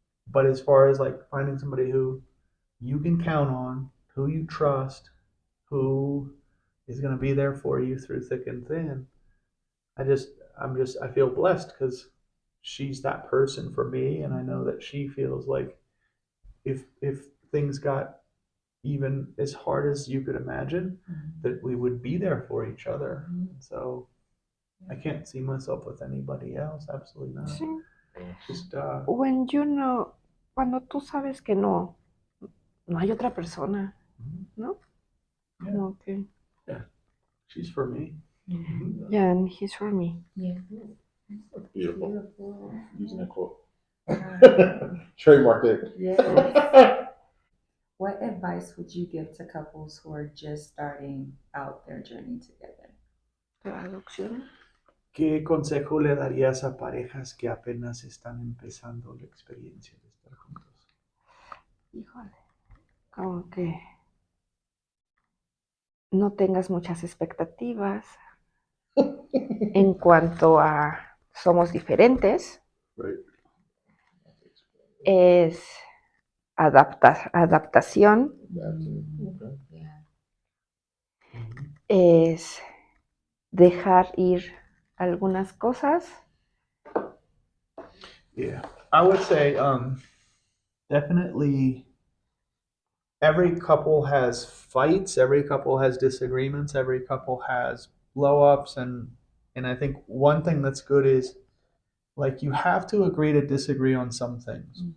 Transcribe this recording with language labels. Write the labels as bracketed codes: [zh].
[en] But as far as like finding somebody who you can count on, who you trust, who is going to be there for you through thick and thin, I feel blessed because she's that person for me, and I know that she feels like if things got even as hard as you could imagine, that we would be there for each other. So I can't see myself with anybody else. Absolutely not. [es] Sí. [en] Just When you know, [es] cuando tú sabes que no hay otra persona, ¿no? [en] Yeah. [es] Como que, [en] she's for me. yeah, and he's for me. Yeah. Beautiful. Using that quote. Trademark it. Yes. What advice would you give to couples who are just starting out their journey together? [es] Traducción. ¿Qué consejo le darías a parejas que apenas están empezando la experiencia de estar juntos? Híjole. Como que no tengas muchas expectativas en cuanto a somos diferentes. [en] Right. [es] Es adaptación. [en] Okay. Yeah. [es] Es dejar ir algunas cosas. [en] Yeah, I would say definitely every couple has fights, every couple has disagreements, every couple has blow-ups, and I think one thing that's good is like you have to agree to disagree on some things.